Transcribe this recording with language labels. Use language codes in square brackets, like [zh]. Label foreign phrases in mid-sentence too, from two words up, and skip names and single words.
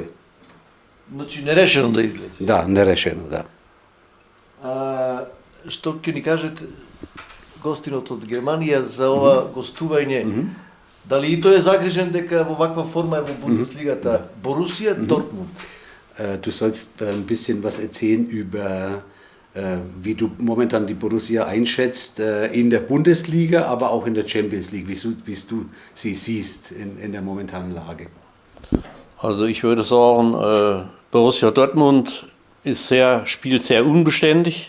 [mk] Значи нерешено да излезе. Да, нерешено, да. Што ќе ни кажете гостинот од Германија за ова гостување? Дали и тој е загрижен дека во ваква форма е во Бундеслигата Борусија Дортмунд? [de] Du sollst ein bisschen was erzählen über wie du momentan die Borussia einschätzt in der Bundesliga, aber auch in der Champions League, wie du sie siehst in der momentanen Lage. Also ich würde sagen, Borussia Dortmund spielt sehr unbeständig.